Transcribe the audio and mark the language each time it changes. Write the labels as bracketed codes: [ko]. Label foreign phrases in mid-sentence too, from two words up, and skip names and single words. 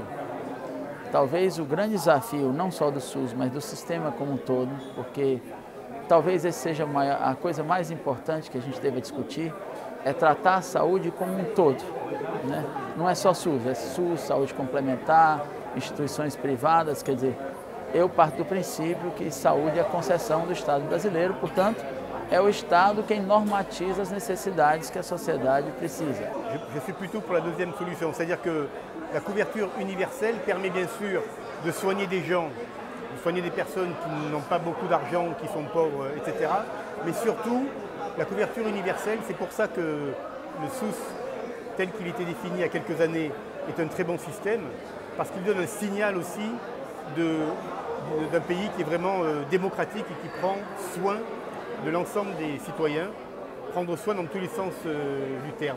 [pt] Talvez o grande desafio, não só do SUS, mas do sistema como um todo, porque talvez esse seja a coisa mais importante que a gente deva discutir, é tratar a saúde como um todo, né? Não é só SUS, é SUS, saúde complementar, instituições privadas, quer dizer, eu parto do princípio que saúde é a concessão do Estado brasileiro, portanto, é o Estado quem normatiza as necessidades que a sociedade precisa. [fr] Je suis plutôt pour la deuxième solution, c'est-à-dire que la couverture universelle permet bien sûr de soigner des gens, de soigner des personnes qui n'ont pas beaucoup d'argent, qui sont pauvres, etc. Mais surtout, la couverture universelle, c'est pour ça que le SUS, tel qu'il était défini il y a quelques années, est un très bon système, parce qu'il donne un signal aussi d'un pays qui est vraiment démocratique et qui prend soin de l'ensemble des citoyens, prendre soin dans tous les sens du terme.